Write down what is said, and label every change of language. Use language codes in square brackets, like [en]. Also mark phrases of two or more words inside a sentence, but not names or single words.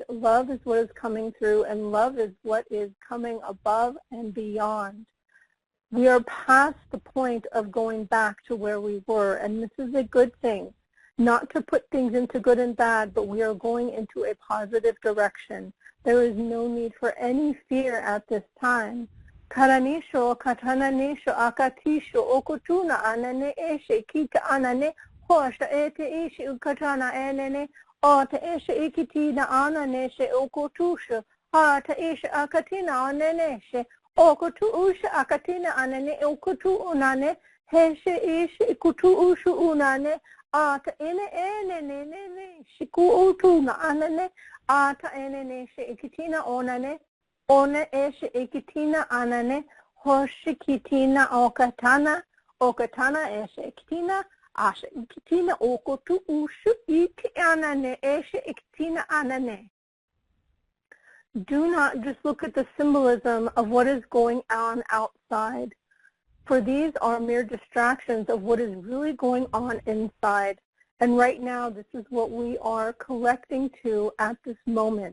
[en] Love is what is coming through, and love is what is coming above and beyond. We are past the point of going back to where we were, and this is a good thing. Not to put things into good and bad, but we are going into a positive direction. There is no need for any fear at this time. Karanisho, katananisho, akatisho, okutuna, anane, eshe, kita, anane, hosha, ete, eshe, ukatana, enene, ota, eshe, ikitina, ananeshe, okutusha, hata, eshe, akatina, ananeshe, okutu, usha, akatina, anane, okutu, unane, heshe, eshe, ikutu, ushu, unane, ata, ene, shiku, utuna, anane, ata, ene, eshe, ikitina, onane, Ona eshe ikitina anane, hoshikitina okatana, okatana eshe ikitina, ashe ikitina okotu ushu iti anane, eshe ikitina anane. Do not just look at the symbolism of what is going on outside, for these are mere distractions of what is really going on inside. And right now, this is what we are collecting to at this moment.